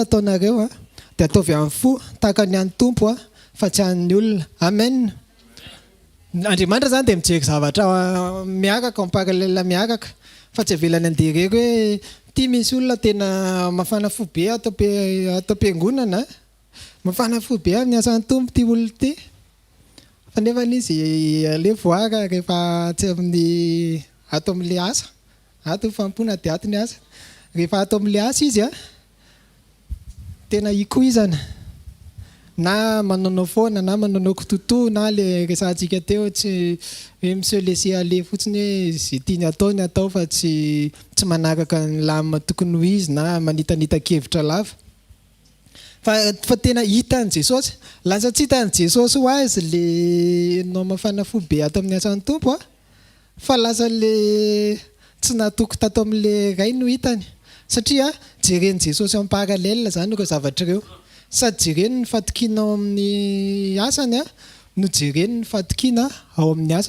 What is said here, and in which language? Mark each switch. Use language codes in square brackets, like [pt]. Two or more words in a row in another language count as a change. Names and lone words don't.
[mg] ataonareo dia ataovy amin'ny fo tahaka ny an'ny Tompo fa tsy an'ny olona amen Andriamanitra zany dia mijery zavatra miaraka paralèle miaraka fa tsy avelany andeha hoe tia misy olona tena mafana fo be atao am-piangonana mafana fo be amin'ny asan'ny Tompo tia olona ity fa nefa izy ale voara rehefa tsy amin'ny ato amin'le asa ato fampona dia ato ny asa rehefa ato amin'le asa izy tena ikoizana na manonao foana na manonao kototo na le resantsika teo tsy hoe [fr] monsieur laisser aller [mg] fotsiny hoe izay tiany atao ny atao fa tsy manaraka ny lamina tokony ho izy na manitanita-kevitra lava fa tena hitan'i Jesosy lasa tsy hitan'i Jesosy ho azy le nao mafana fo be ato amin'ny asan'ny Tompo fa lasa le tsy natoky tato amin'le ray no hitany satria jereny Jesosy amin'ny paralèle zany ireo zavatra ireo sady jereny ny fatokiana ao amin'ny asany no jereny ny fatokiana ao amin'ny asa